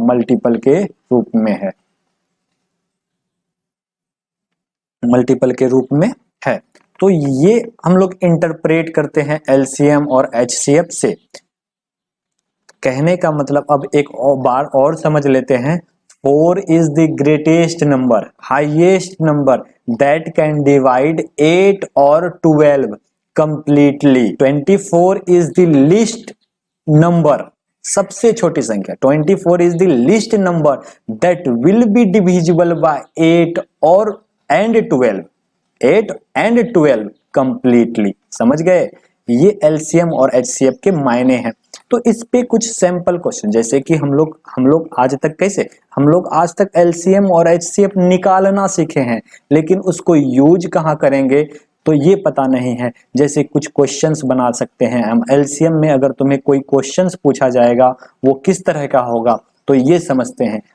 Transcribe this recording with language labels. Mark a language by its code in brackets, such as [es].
[hi] Multiple के रूप में है, मल्टीपल के रूप में है। तो ये हम लोग इंटरप्रेट करते हैं एलसीएम और एचसीएफ से। कहने का मतलब अब एक और बार और समझ लेते हैं। [en] 4 is the greatest number, highest number that can divide 8 or 12 completely. 24 is the least number, [hi] सबसे छोटी संख्या। [en] 24 is the least number that will be divisible by 8 और and 12, 8 and 12 completely। [hi] समझ गए? ये एलसीएम और एचसीएफ के मायने हैं। तो इस पे कुछ सैंपल क्वेश्चन, जैसे कि हम लोग आज तक कैसे, हम लोग आज तक एलसीएम और एचसीएफ निकालना सीखे हैं, लेकिन उसको यूज कहाँ करेंगे तो ये पता नहीं है। जैसे कुछ क्वेश्चंस बना सकते हैं हम एलसीएम में, अगर तुम्हें कोई क्वेश्चंस पूछा जाएगा वो किस तरह का होगा तो ये समझते हैं।